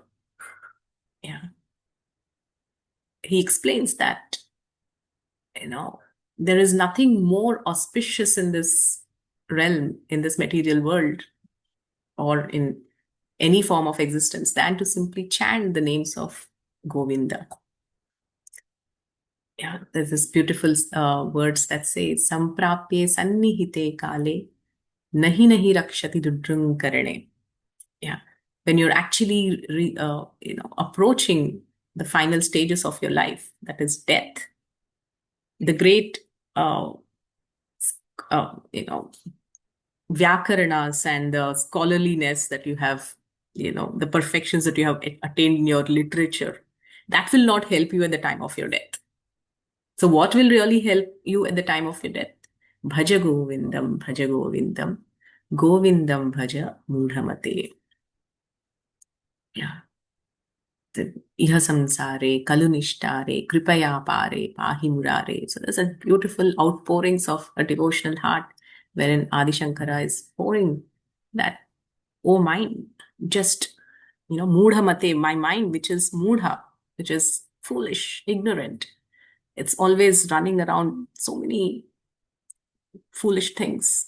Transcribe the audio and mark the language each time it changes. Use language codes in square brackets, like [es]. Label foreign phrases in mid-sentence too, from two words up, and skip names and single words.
[en] Yeah, he explains that there is nothing more auspicious in this realm, in this material world, or in any form of existence than to simply chant the names of Govinda. Yeah, there's this beautiful words that say, [sa] संप्राप्ते संनिहिते काले, नहि नहि रक्षति डुकृञ् करणे. [en] Yeah, when you're actually approaching the final stages of your life, that is death, the great vyakaranas and the scholarliness that you have, the perfections that you have attained in your literature, that will not help you at the time of your death. So what will really help you at the time of your death? [sa] भज गोविन्दं, भज गोविन्दं, गोविन्दं भज मूढमते. [en] Yeah. [sa] इह संसारे, बहुदुस्तारे, कृपयापारे, पाहि मुरारे. [en] So there's a beautiful outpourings of a devotional heart wherein Adi Shankara is pouring that, oh mind, just, [sa] मूढ मते, [en] my mind, which is mudha, which is foolish, ignorant. It's always running around so many foolish things.